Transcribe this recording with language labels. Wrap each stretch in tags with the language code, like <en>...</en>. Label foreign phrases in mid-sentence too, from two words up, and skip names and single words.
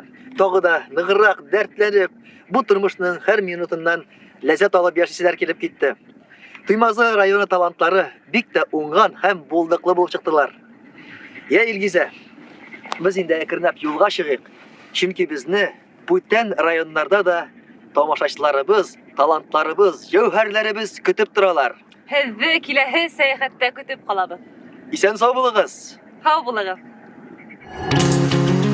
<tt>Тагы да ныгырак дәртләнеп, бу тормышның һәр минутыннан ләззәт алып яшиселәр килеп китте. Туймазы районы талантлары бик тә уңган һәм булдыклы булып чыктылар. Я Илгизә, без инде әкренләп юлга чыгыйк. Чөнки безне бүтән районнарда да тамашачыларыбыз, талантларыбыз, җәүһәрләребез көтеп торалар.</tt> <ba>Һеҙҙе киләһе сәйәхәттә көтөп ҡалабыҙ.</ba> <tt>Исән сау булыгыз.</tt> <ba>Һау булығыҙ.</ba>